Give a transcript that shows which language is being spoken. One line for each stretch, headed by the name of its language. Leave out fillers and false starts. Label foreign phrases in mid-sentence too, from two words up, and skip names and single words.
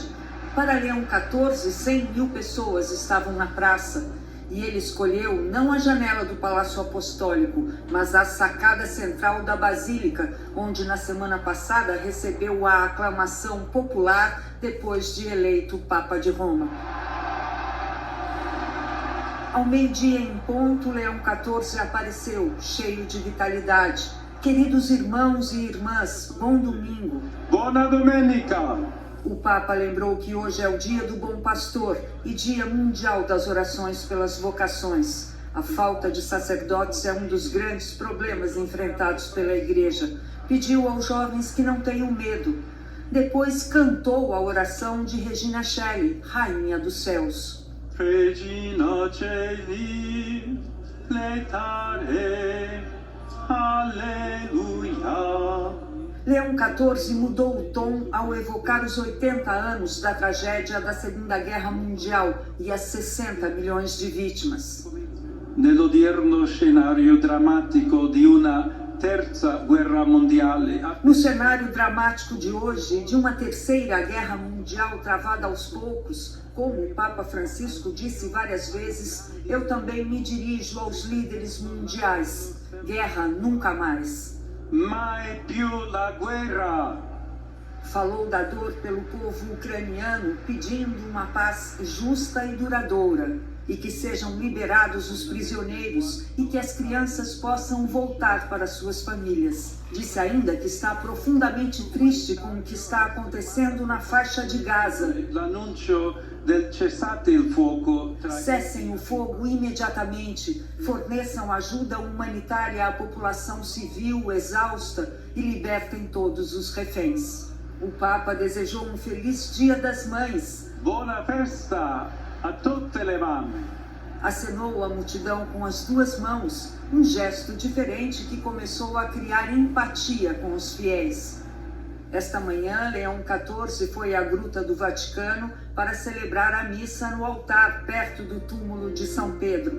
Portuguese: Para Leão XIV, 100 mil pessoas estavam na praça e ele escolheu não a janela do Palácio Apostólico, mas a sacada central da Basílica, onde na semana passada recebeu a aclamação popular depois de eleito Papa de Roma. Ao meio-dia em ponto, Leão XIV apareceu, cheio de vitalidade. Queridos irmãos e irmãs, bom domingo.
Italian: Buona domenica!
Portuguese: O Papa lembrou que hoje é o dia do Bom Pastor e dia mundial das orações pelas vocações. A falta de sacerdotes é um dos grandes problemas enfrentados pela Igreja. Pediu aos jovens que não tenham medo. Depois cantou a oração de Regina Coeli, Rainha dos Céus.
Latin: Regina Coeli, letare, aleluia.
Portuguese: Leão XIV mudou o tom ao evocar os 80 anos da tragédia da Segunda Guerra Mundial e as 60 milhões de vítimas.
Italian: Nell'odierno scenario drammatico di una terza guerra mondiale.
Portuguese: No cenário dramático de hoje, de uma terceira guerra mundial travada aos poucos, como o Papa Francisco disse várias vezes, eu também me dirijo aos líderes mundiais. Guerra nunca mais.
Italian: Mai più la guerra.
Portuguese: Falou da dor pelo povo ucraniano, pedindo uma paz justa e duradoura, e que sejam liberados os prisioneiros e que as crianças possam voltar para suas famílias. Disse ainda que está profundamente triste com o que está acontecendo na faixa de Gaza.
Italian: L'annuncio del cessate il fuoco.
Portuguese: Cessem o fogo imediatamente, forneçam ajuda humanitária à população civil exausta e libertem todos os reféns. O Papa desejou um feliz Dia das Mães.
Italian: Buona festa a tutte le mamme.
Portuguese: Acenou a multidão com as duas mãos, um gesto diferente que começou a criar empatia com os fiéis. Esta manhã, Leão XIV foi à Gruta do Vaticano para celebrar a missa no altar, perto do túmulo de São Pedro.